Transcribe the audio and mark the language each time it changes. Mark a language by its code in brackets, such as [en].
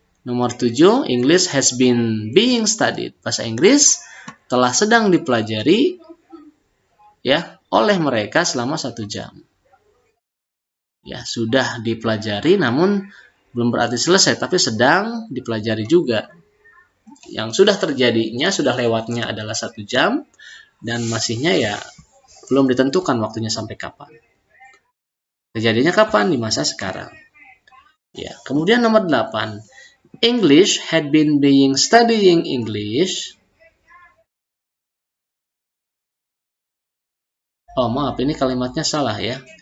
[id] Nomor 7, [en] English has been being studied. [id] Bahasa Inggris telah sedang dipelajari ya oleh mereka selama 1 jam. Ya, sudah dipelajari namun belum berarti selesai, tapi sedang dipelajari juga. Yang sudah terjadinya, sudah lewatnya adalah 1 jam dan masihnya ya belum ditentukan waktunya sampai kapan. Kejadiannya kapan? Di masa sekarang. Ya, kemudian nomor 8. [en] English had been being studying English. [id] Oh, maaf, ini kalimatnya salah ya.